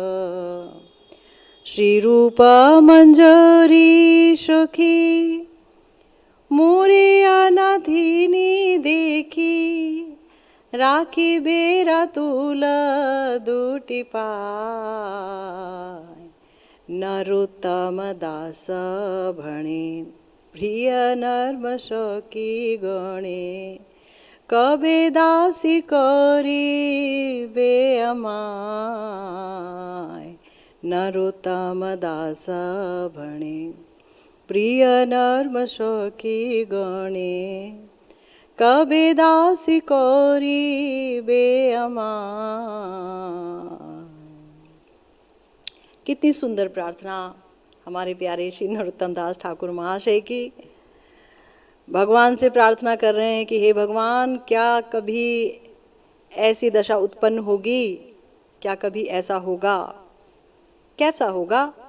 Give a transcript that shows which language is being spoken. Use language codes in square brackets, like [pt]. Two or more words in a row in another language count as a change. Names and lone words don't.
[bn] শ্রীরূপ মঞ্জরী সখী মোরে অনাথিনী দেখি রাখিবে রাতুল দুটি পায় নরোত্তম দাস ভণে প্রিয় নর্ম সখী গণে কবে দাসী করিবে আমায় নরোত্তম দাস ভণে প্রিয় নর্ম সখী গণে কবে দাসী করিবে আমায়। [hi] कितनी सुंदर प्रार्थना हमारे प्यारे श्री नरोत्तम दास ठाकुर महाशय की। भगवान से प्रार्थना कर रहे हैं कि हे भगवान, क्या कभी ऐसी दशा उत्पन्न होगी, क्या कभी ऐसा होगा, कैसा होगा,